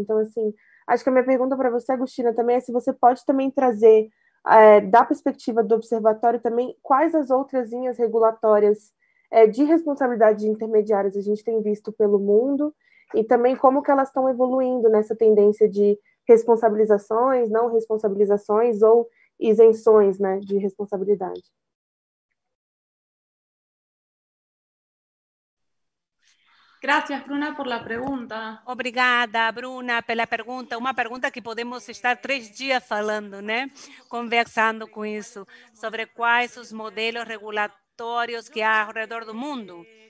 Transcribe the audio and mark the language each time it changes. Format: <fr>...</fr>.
<pt>Então, assim, acho que a minha pergunta para você, Agostina, também é se você pode também trazer, da perspectiva do observatório também, quais as outras linhas regulatórias de responsabilidade de intermediários a gente tem visto pelo mundo e também como que elas estão evoluindo nessa tendência de responsabilizações, não responsabilizações ou isenções, né, de responsabilidade.</pt> <es>Gracias, Bruna, por la pregunta.</es> <pt>Obrigada, Bruna, pela pergunta. Uma pergunta que podemos estar 3 dias falando, né? Conversando com isso, sobre quais os modelos regulatórios que há ao redor do mundo.</pt>